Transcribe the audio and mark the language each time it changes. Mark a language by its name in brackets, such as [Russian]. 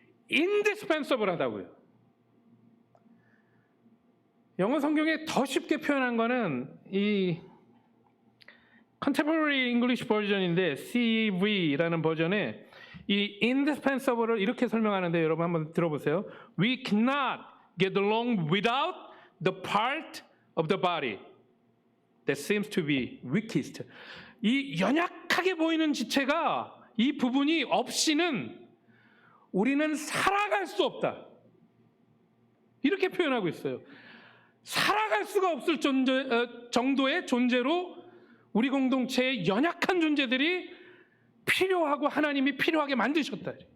[Korean] indispensable 하다고요. 영어 성경에 더 쉽게 표현한 거는 이 Contemporary English 버전인데 CEV라는 버전에 이 indispensable을 이렇게 설명하는데 여러분 한번 들어보세요. [English] We cannot get along without the part of the body that seems to be weakest. [Korean] 이 연약하게 보이는 지체가 이 부분이 없이는 우리는 살아갈 수 없다. 이렇게 표현하고 있어요. 살아갈 수가 없을 정도의 존재로 우리 공동체의 연약한 존재들이 필요하고 하나님이 필요하게 만드셨다.